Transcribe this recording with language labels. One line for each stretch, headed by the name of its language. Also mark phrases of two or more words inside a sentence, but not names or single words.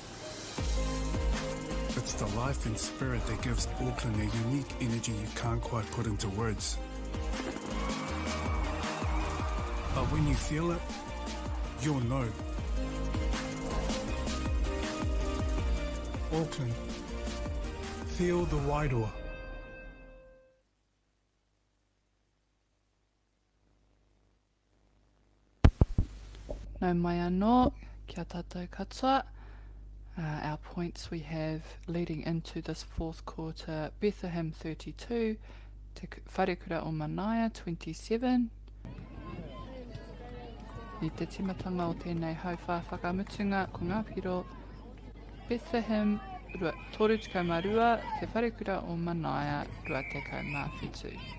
English: It's the life and spirit that gives Auckland a unique energy you can't quite put into words. But when you feel it, you'll know. Auckland, feel the Wairoa.
Māori: Nau mai anō, kia tātou katoa.
English: Our points we have leading into this fourth quarter: Bethlehem 32, Te Wharekura o Manaia 27.
Māori: I te timatanga o tēnei hauwha whakamutunga ko ngā piro, Bethlehem toru tikau marua, Te Wharekura o Manaia rua tekau mawhitu.